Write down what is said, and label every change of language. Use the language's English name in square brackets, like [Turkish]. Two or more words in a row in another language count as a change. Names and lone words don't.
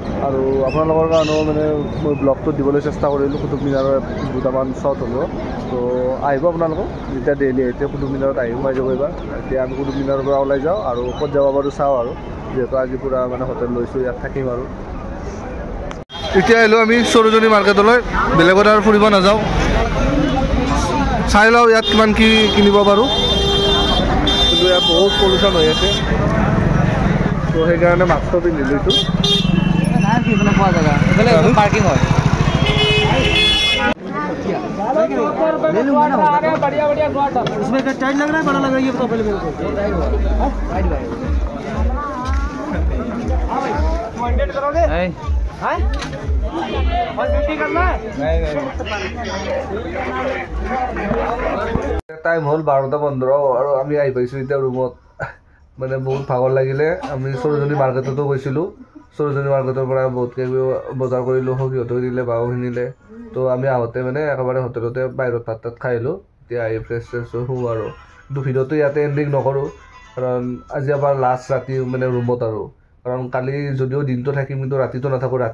[Assamese] আৰু আপোনালোকৰ কাৰণেও মানে মই ব্লগটো দিবলৈ চেষ্টা কৰিলোঁ কুতুব মিনাৰৰ দুটামান শ্বট হ'ব তো আহিব আপোনালোকক যেতিয়া ডেইলি এতিয়া কুতুব মিনাৰত আহি সোমাই যাব এইবাৰ এতিয়া আমি কুতুব মিনাৰৰ পৰা ওলাই যাওঁ আৰু ক'ত যাব পাৰোঁ চাওঁ আৰু যিহেতু আজি পূৰা মানে হোটেল লৈছোঁ ইয়াত থাকিম আৰু এতিয়া আহিলোঁ আমি সৰোজনী মাৰ্কেটলৈ বেলেগত আৰু ফুৰিব নাযাওঁ চাই লওঁ ইয়াত কিমান কি কিনিব পাৰোঁ কিন্তু ইয়াত বহুত পলিউশ্যন হৈ আছে তো সেইকাৰণে মাস্কটো পিন্ধি লৈছোঁ [Hindi] पार्किंग है बढ़िया बढ़िया इसमें टाइट लग रहा है बड़ा लग रहा है ये बताओ पहले मेरे को करोगे टाइम हल 12:15 और [Assamese] আমি আহি পাইছোঁ এতিয়া ৰুমত মানে বহুত ভাগৰ লাগিলে আমি সৰোজনী মাৰ্কেটতো গৈছিলোঁ সৰোজনী মাৰ্কেটৰ পৰা বহুত কিবা বজাৰ কৰিলোঁ সিহঁতেও দিলে বাও কিনিলে তো আমি আহোঁতে মানে একেবাৰে হোটেলতে বাহিৰত ভাত তাত খাই আহিলোঁ এতিয়া আহি ফ্ৰেছ শুওঁ আৰু কিন্তু ভিডিঅ'টো ইয়াতে এণ্ডিং নকৰোঁ কাৰণ আজি আমাৰ লাষ্ট ৰাতি মানে ৰুমত আৰু কাৰণ কালি যদিও দিনটো থাকিম কিন্তু ৰাতিটো নাথাকোঁ ৰাতি